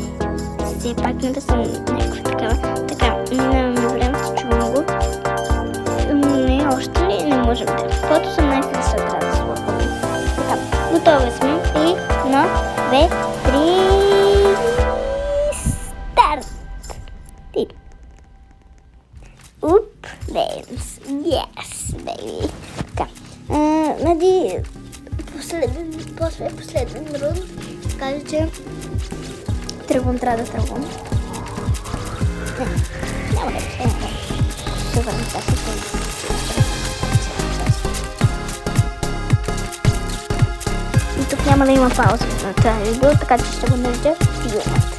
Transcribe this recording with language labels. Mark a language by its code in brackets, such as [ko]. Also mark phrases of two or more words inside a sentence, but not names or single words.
[bg] Все пак не да съм някаква такава. Така, минаваме времето, чувам го. Не, още ли? Не можем да. Каквото съм най-къса трябва да слагам. Така, готови сме. И на 2, 3, старт! Dance. [en] Yes, baby. [bg] Така. Последен рунд. Кажа, че трябва да тръгвам. Няма да се върна така. И тук няма да има пауза на това видео, така че ще го нарича филмът.